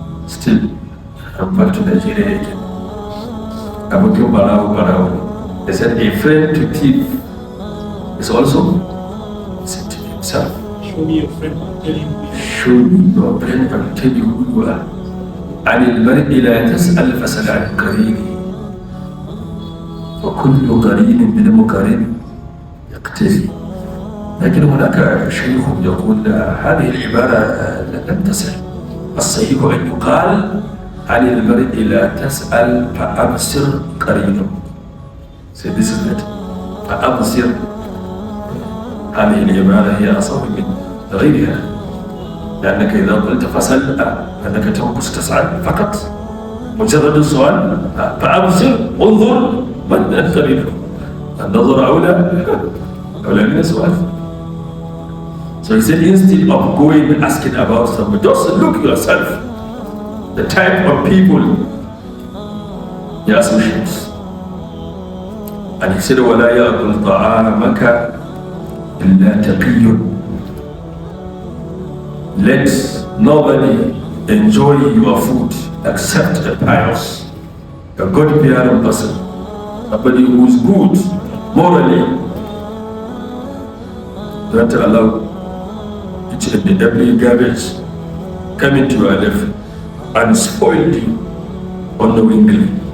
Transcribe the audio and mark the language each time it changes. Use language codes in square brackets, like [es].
[en] Still, I'm back to Nigeria again. I'm working for hours. They said a friend to thief is also said to himself. Show me your friend, I'll tell you who you are. Show me your friend, I'll tell you who you are. [ar] عن المرء لا تسأل فسل عن قرينه وكل قرين بالمقارن يقتدي. لكن هناك شيخ يقول هذه العبارة لم تصل. الصحيح أن يقال عن المرء لا تسأل فأبصر قرينه. [en] So this is it. فأبصر. [ar] هذه العبارة هي أصح من غيرها، لأنك إذا قلت فسل أنك تنقص تسأل فقط، مجرد السؤال. فأبصر، انظر من قرينه. النظر أولى من السؤال. [en] So he said, instead of going and asking about somebody, just look yourself, the type of people you associate. And he said, [ar] وَلَا يَأْكُلْ طَعَامَكَ إِلَّا تَقِيٌّ. [en] Let nobody enjoy your food except a pious, a God-fearing person, somebody who is good morally. Don't allow each and every garbage come into your life and spoil you unknowingly.